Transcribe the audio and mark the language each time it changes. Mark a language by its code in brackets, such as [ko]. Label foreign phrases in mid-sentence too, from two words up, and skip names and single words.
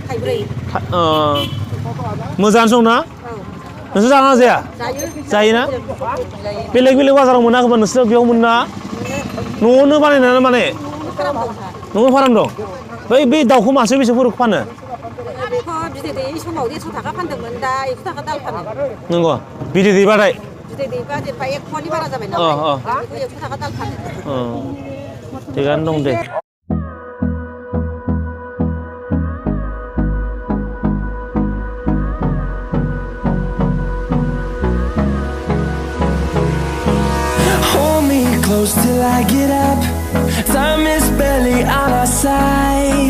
[brx] मोजाङानो सं ना नोंसोर जाना जाया जायोना बेलेग बेलेग बाजाराव मोनाखैबा नोंसोर बेयाव मोना न'आवनो बानायनानै माने न'आव फाराम दं बै दाउखौ मासे बेसेफोरखौ फानो बिदै दैयै समाव 100 थाखा फानदोंमोन दा 100 थाखा दाल फानो नंगौ बिदै दैबाथाय बिदै दैबा जेनेबा 1 फवानि बारा जाबाय नालाय 100 थाखा दाल फानो थिगानो दं दे [en] Hold me close till I get up. Time is barely on our side.